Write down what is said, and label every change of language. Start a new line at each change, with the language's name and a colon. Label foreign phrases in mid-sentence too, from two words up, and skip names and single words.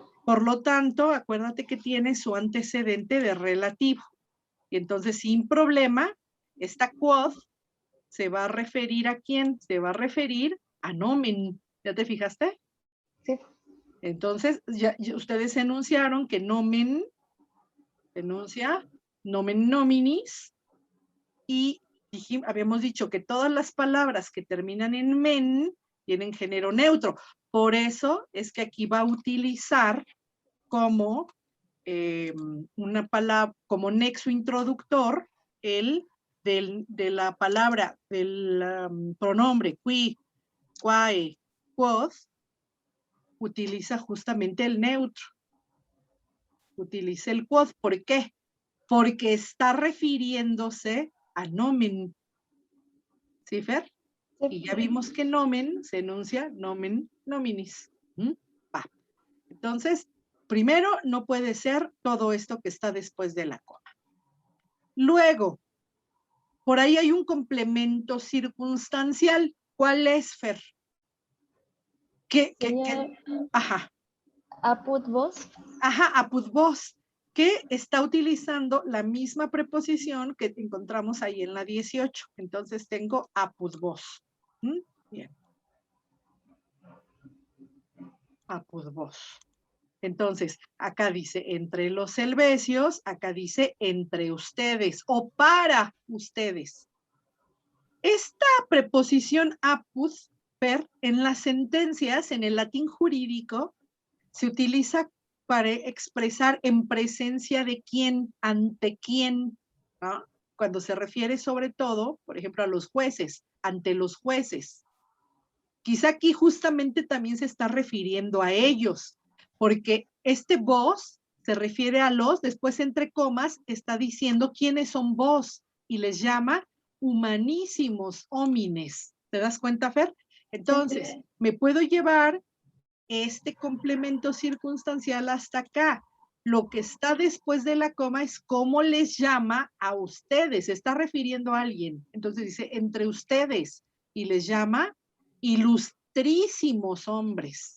Spanish: Por lo tanto, acuérdate que tiene su antecedente de relativo. Y entonces, sin problema, esta quod se va a referir ¿a quién? Se va a referir a nomen. ¿Ya te fijaste? Sí. Entonces, ya ustedes enunciaron que nomen enuncia
Latin: nomen nominis
Spanish: y habíamos dicho que todas las palabras que terminan en men tienen género neutro. Por eso es que aquí va a utilizar como una palabra, como nexo introductor, de la palabra, del pronombre
Latin: qui, quae, quod,
Spanish: utiliza justamente el neutro. Utiliza el quod. ¿Por qué? Porque está refiriéndose a nomen. ¿Sí, Fer? Sí. Y ya vimos que nomen se enuncia
Latin: nomen nominis.
Spanish: Va. Entonces, primero, no puede ser todo esto que está después de la coma. Luego, por ahí hay un complemento circunstancial. ¿Cuál es, Fer? Ajá.
Latin: Apud vos. Ajá, apud vos,
Spanish: que está utilizando la misma preposición que encontramos ahí en la 18. Entonces tengo
Latin: apud vos.
Spanish: Bien.
Latin: Apud vos.
Spanish: Entonces, acá dice entre los helvecios, acá dice entre ustedes o para ustedes. Esta preposición
Latin: apud, per,
Spanish: en las sentencias, en el latín jurídico, se utiliza para expresar en presencia de quién, ante quién, ¿no? Cuando se refiere sobre todo, por ejemplo, a los jueces, ante los jueces. Quizá aquí justamente también se está refiriendo a ellos, porque este vos se refiere a los, después entre comas está diciendo quiénes son vos y les llama
Latin: humanísimos homines.
Spanish: ¿Te das cuenta, Fer? Entonces, me puedo llevar este complemento circunstancial hasta acá. Lo que está después de la coma es cómo les llama a ustedes. Se está refiriendo a alguien. Entonces dice, entre ustedes. Y les llama ilustrísimos hombres.